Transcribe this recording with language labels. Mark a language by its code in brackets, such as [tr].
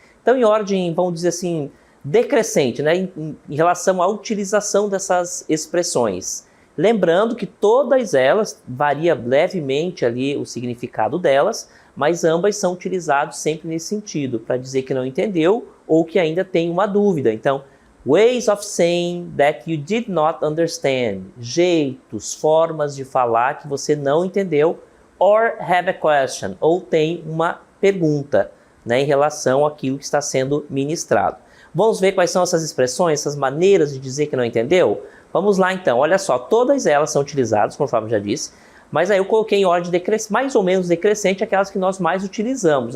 [pt] Então, em ordem, vamos dizer assim, decrescente, em relação à utilização dessas expressões. Lembrando que todas elas varia levemente ali o significado delas, mas ambas são utilizadas sempre nesse sentido, para dizer que não entendeu ou que ainda tem uma dúvida. [en] Então, ways of saying that you did not understand. [pt] Jeitos, formas de falar que você não entendeu. [en] Or have a question, [pt] ou tem uma pergunta, em relação àquilo que está sendo ministrado. Vamos ver quais são essas expressões, essas maneiras de dizer que não entendeu? Vamos lá então, olha só, todas elas são utilizadas, conforme eu já disse, mas aí eu coloquei em ordem mais ou menos decrescente aquelas que nós mais utilizamos.